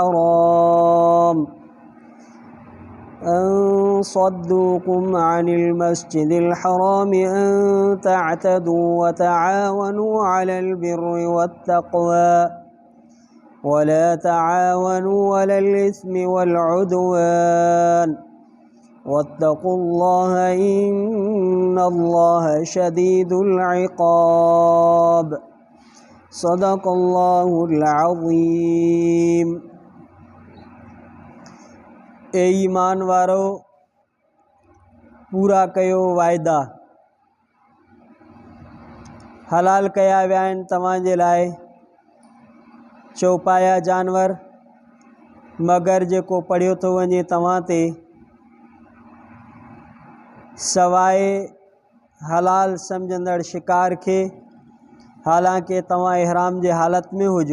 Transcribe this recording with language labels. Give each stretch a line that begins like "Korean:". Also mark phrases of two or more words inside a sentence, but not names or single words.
Arabic: حرام أن تعتدوا وتعاونوا على البر والتقوى ولا تعاونوا على الإثم والعدوان واتقوا الله إن الله شديد العقاب. صدق الله العظيم.
Sindhi: ए ईमान वारो, पूरा कयो वायदा। हलाल कया विया आहिनि तव्हांजे लाइ चौपाया जानवर, मगर जेको पढ़ियो थो वञे तव्हां ते सवाइ हलाल सम्झंदड़ शिकार खे, हालांकि तव्हां इहराम जे हालत में हुजो।